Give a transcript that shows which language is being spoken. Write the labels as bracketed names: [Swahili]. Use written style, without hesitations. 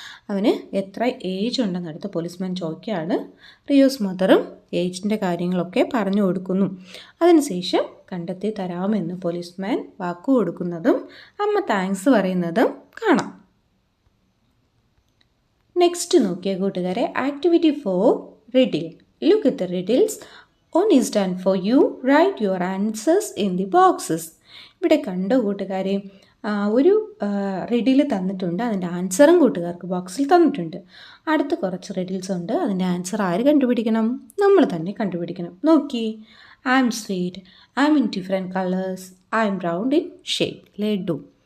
[Malayalam] അവന് എത്ര age ഉണ്ടെന്നടുത്ത് policeman ചോദിക്കുകയാണ്. റിയോസ് മദറും ഏജിൻ്റെ കാര്യങ്ങളൊക്കെ പറഞ്ഞു കൊടുക്കുന്നു. അതിനുശേഷം കണ്ടെത്തി തരാമെന്ന് പോലീസ്മാൻ വാക്കു കൊടുക്കുന്നതും അമ്മ താങ്ക്സ് പറയുന്നതും കാണാം. നെക്സ്റ്റ് നോക്കിയ കൂട്ടുകാരെ, activity 4, riddle. [English] Look at the riddles. One is done for you. Write your answers in the boxes. [Malayalam] ഇവിടെ കണ്ടോ കൂട്ടുകാരെ, ഒരു റിഡിൽ തന്നിട്ടുണ്ട്. അതിൻ്റെ ആൻസറും കൂട്ടുകാർക്ക് ബോക്സിൽ തന്നിട്ടുണ്ട്. അടുത്ത് കുറച്ച് റിഡിൽസ് ഉണ്ട്. അതിൻ്റെ ആൻസർ ആര് കണ്ടുപിടിക്കണം? നമ്മൾ തന്നെ കണ്ടുപിടിക്കണം. നോക്കി, [English] I'm sweet, I'm in different colours, I'm round in shape, laddu.